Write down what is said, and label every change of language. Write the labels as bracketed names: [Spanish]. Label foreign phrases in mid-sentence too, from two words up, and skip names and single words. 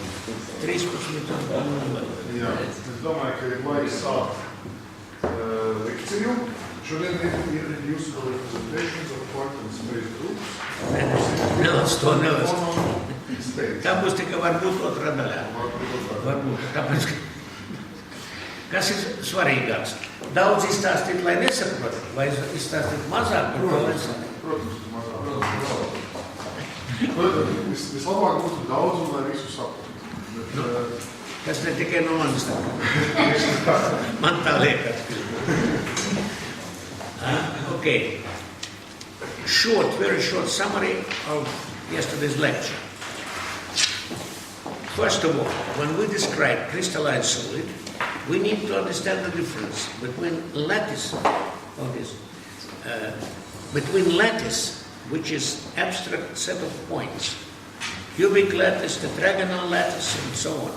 [Latvian] 13. Jā, es domāju, ka ir laiks sākt lekciju. Šodien ir jūsu [English] presentations of quantum space groups. [Latvian] Tā būs tikai varbūt otrā daļā. Varbūt, tāpēc, kas ir svarīgāks? Daudz izstāstīt, lai nesaprot, vai izstāstīt mazāk par to, lai saprot? Protams, mazāk. Vislabāk būtu daudz un lai visu saprot. Tas ne tikai no manis tā. Man tā liekas. [English] Okay. Very short summary of yesterday's lecture. First of all, when we describe crystalline solid, we need to understand the difference between lattice, which is abstract set of points, cubic lattice, tetragonal lattice, and so on.